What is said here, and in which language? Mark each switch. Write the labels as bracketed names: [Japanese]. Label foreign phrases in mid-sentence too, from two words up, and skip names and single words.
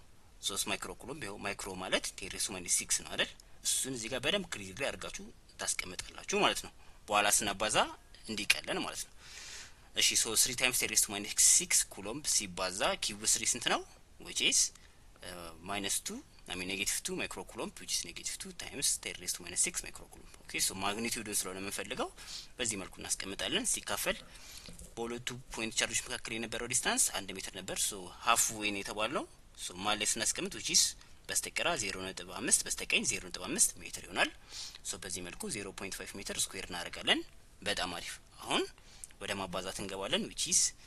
[Amharic] 3 ማይክሮ ኩሎምብ። ይሄው ማይክሮ ማለት 10 [English] raised to [Amharic] -6 ነው አይደል? እሱን እዚህ ጋር በደንብ ክሊርሊ አድርጋችሁ ታስቀምጣላችሁ ማለት ነው። በኋላ ስናባዛ እንዲቀለን ማለት ነው። እሺ ሶ [English] 3 times 10 raised to -6 [Amharic] ኩሎምብ ሲባዛ Q3 ስንት ነው? which is -2 -2 ማይክሮ ኩሎምብ [English] which is -2 times 10 raised to -6 [Amharic] ማይክሮ ኩሎምብ። [English] okay so [Amharic] ማግኒቲዩዱን ስለሆነ የምንፈልገው በዚህ መልኩ እናስቀምጣለን። ሲካፈል በሁለቱ ፖይንት ቻርጆች መካከል የነበረው ዲስታንስ 1 ሜትር ነበር። ሶ [English] half way [Amharic] ነው የተባለው። ሶ ማለት ስናስቀምጥ which is በስተቀራ 0.5 በስተቀኝ 0.5 ሜትር ይሆናል። ሶ በዚህ መልኩ 0.5 ሜትር ስኩዌር እናደርጋለን። በጣም አሪፍ። አሁን ወደ ማባዛት እንገባለን which is